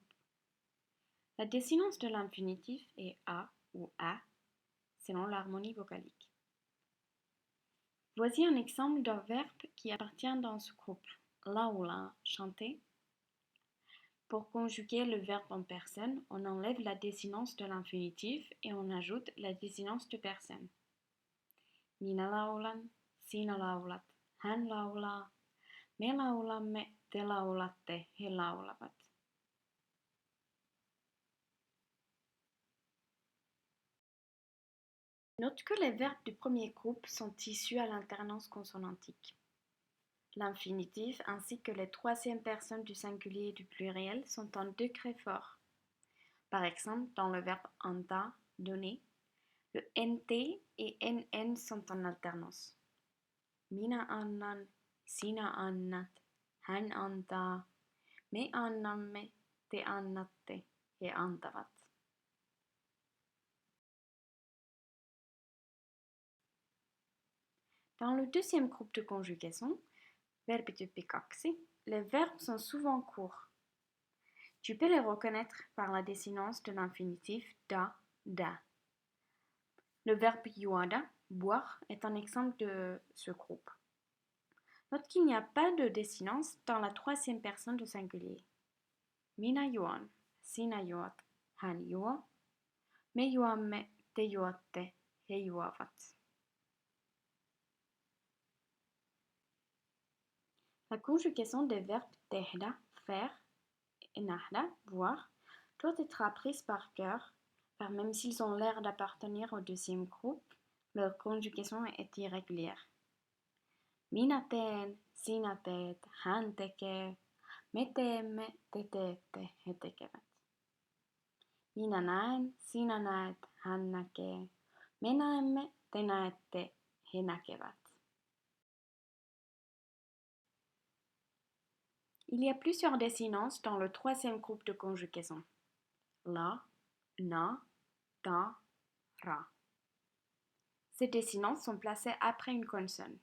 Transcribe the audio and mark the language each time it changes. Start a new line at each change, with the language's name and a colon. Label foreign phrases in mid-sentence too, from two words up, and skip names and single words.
French: La désinence de l'infinitif est a ou a selon l'harmonie vocalique. Voici un exemple d'un verbe qui appartient dans ce groupe. Laula, chanter. Pour conjuguer le verbe en personne, on enlève la désinence de l'infinitif et on ajoute la désinence de personne.
Finnish: Minä laulan, sinä laulat, hän laulaa, me laulamme, te laulatte, he laulavat.
French: Note que les verbes du premier groupe sont issus à l'alternance consonantique. L'infinitif ainsi que les troisièmes personnes du singulier et du pluriel sont en degré fort. Par exemple, dans le verbe anta, donner, le nt et nn sont en alternance.
Finnish: Minä annan, sinä annat, hän antaa, me annamme, te annatte, he antavat.
French: Dans le deuxième groupe de conjugaison, verbityyppi 2, les verbes sont souvent courts. Tu peux les reconnaître par la désinence de l'infinitif da, da. Le verbe juoda, boire, est un exemple de ce groupe. Note qu'il n'y a pas de désinence dans la troisième personne du singulier.
Finnish: Minä juon, sinä juot, hän juo, me juomme, te juotte, he juovat.
French: La conjugaison des verbes tehdä, faire, et nähdä, voir, doit être apprise par cœur, car même s'ils ont l'air d'appartenir au deuxième groupe, leur conjugaison est irrégulière.
Finnish: Minä teen, sinä teet, hän tekee, me teemme, te teette, he tekevät. Minä näen, sinä näet, hän näkee, me näemme, te näette, he näkevät.
French: Il y a plusieurs désinences dans le troisième groupe de conjugaison.
Finnish: La, na, ta, ra.
French: Ces désinences sont placées après une consonne.